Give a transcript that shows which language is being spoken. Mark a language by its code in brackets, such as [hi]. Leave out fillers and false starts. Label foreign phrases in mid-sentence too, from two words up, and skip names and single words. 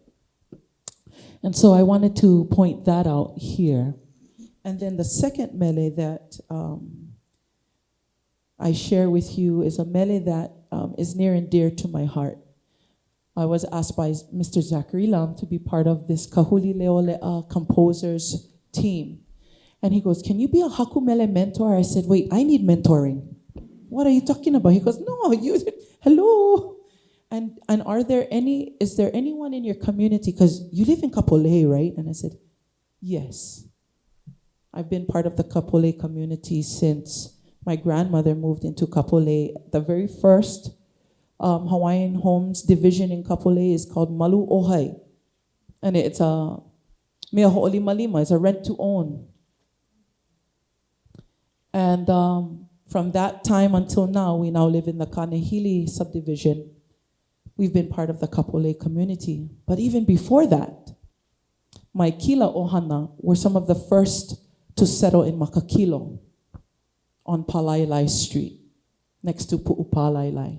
[en] And so I wanted to point that out here. And then the second mele that I share with you is a mele that is near and dear to my heart. I was asked by Mr. Zachary Lam to be part of this Kahuli ʻŌlelo composers team. And he goes, "Can you be a [haw] haku mele [en] mentor?" I said, "Wait, I need mentoring." "What are you talking about?" He goes, "No, you, hello." And is there anyone in your community, because you live in Kapolei, right? And I said, yes. I've been part of the Kapolei community since my grandmother moved into Kapolei. The very first Hawaiian homes division in Kapolei is called Malu Ohai. And it's a [haw] mea ho'oli malima, [en] it's a rent to own. And from that time until now, we now live in the Kanehili subdivision. We've been part of the Kapolei community. But even before that, my [haw] kila ohana [en] were some of the first to settle in Makakilo on Palailai Street, next to Pu'upalailai.